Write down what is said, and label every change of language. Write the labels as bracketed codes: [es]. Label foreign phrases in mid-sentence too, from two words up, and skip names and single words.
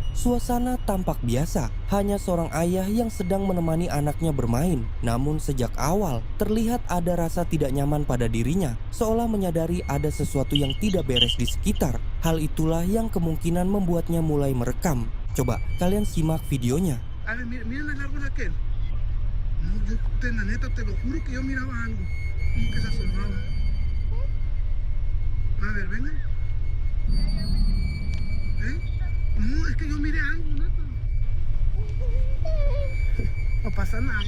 [id] Suasana tampak biasa, hanya seorang ayah yang sedang menemani anaknya bermain. Namun sejak awal terlihat ada rasa tidak nyaman pada dirinya, seolah menyadari ada sesuatu yang tidak beres di sekitar. Hal itulah yang kemungkinan membuatnya mulai merekam. Coba kalian simak videonya. [es] A ver, miren el árbol aquel. No, la neta, te lo juro que yo miraba algo. Como que se asomaba. A ver, vengan. ¿Eh? No, es que yo miré algo, neta. No pasa nada.